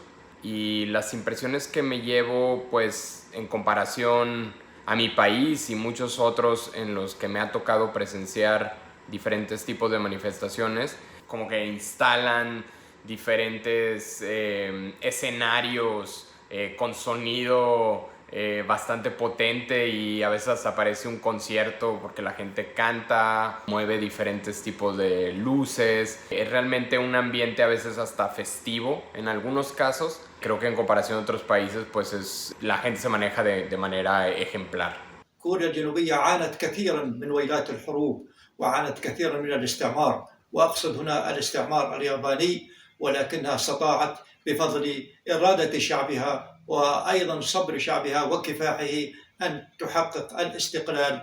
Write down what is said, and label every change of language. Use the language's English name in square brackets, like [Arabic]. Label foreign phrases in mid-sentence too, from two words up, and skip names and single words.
[Spanish] Y las impresiones que me llevo, pues, en comparación a mi país y muchos otros en los que me ha tocado presenciar diferentes tipos de manifestaciones, como que instalan diferentes escenarios con sonido bastante potente y a veces aparece un concierto porque la gente canta, mueve diferentes tipos de luces. Es realmente un ambiente a veces hasta festivo en algunos casos. Creo que en comparación a otros países, pues la gente se maneja de manera ejemplar. [Arabic] كوريا الجنوبية عانت كثيرا من ويلات الحروب وعانت كثيرا من الاستعمار، وأقصد هنا الاستعمار الياباني، ولكنها استطاعت بفضل إرادة شعبها وأيضا صبر شعبها وكفاحه أن تحقق الاستقلال.